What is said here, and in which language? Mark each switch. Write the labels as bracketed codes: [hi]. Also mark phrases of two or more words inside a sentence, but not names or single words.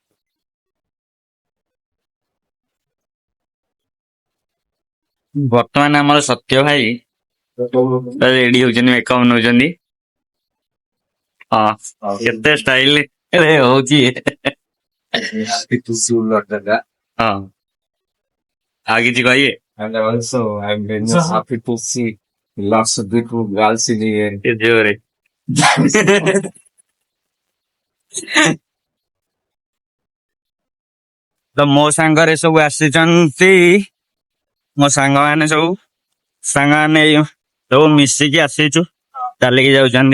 [or] ବର୍ତ୍ତମାନ ଆମର ସତ୍ୟ ଭାଇ ରେଡି ହଉଛନ୍ତି, ମେକଅପ୍ ନଉଛନ୍ତି। ହଁ କେତେ ଷ୍ଟାଇଲ ହଉଛି। ହଁ ଆଉ କିଛି କହିବେ? [en] And also, I'm very happy to see lots of beautiful girls in here. [or] ଏ ଜୋରେ ତ ମୋ ସାଙ୍ଗରେ ସବୁ ଆସିଛନ୍ତି, ମୋ ସାଙ୍ଗମାନେ ସବୁ ମିଶିକି ଆସିଛୁ, ଚାଲିକି ଯାଉଛନ୍ତି।